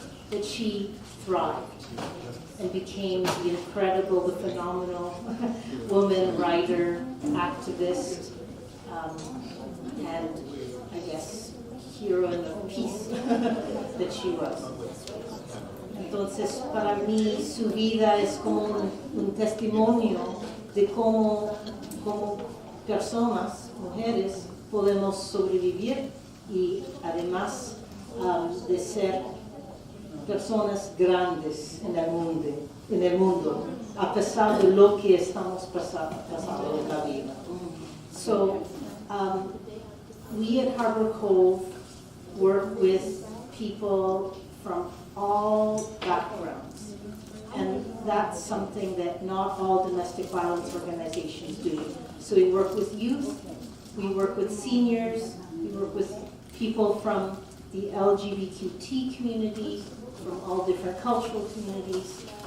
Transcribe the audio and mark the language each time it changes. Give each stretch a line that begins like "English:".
English: that she thrived and became the incredible, the phenomenal woman, writer, activist, and I guess heroine of peace that she was.
Spanish: Entonces, para mí, su vida es como un testimonio de cómo personas, mujeres, podemos sobrevivir y además de ser personas grandes en el mundo, a pesar de lo que estamos pasando en la vida.
English: So, we at Harbor Cove work with people from all backgrounds, and that's something that not all domestic violence organizations do. So we work with youth, we work with seniors, we work with people from the LGBTQ community, from all different cultural communities.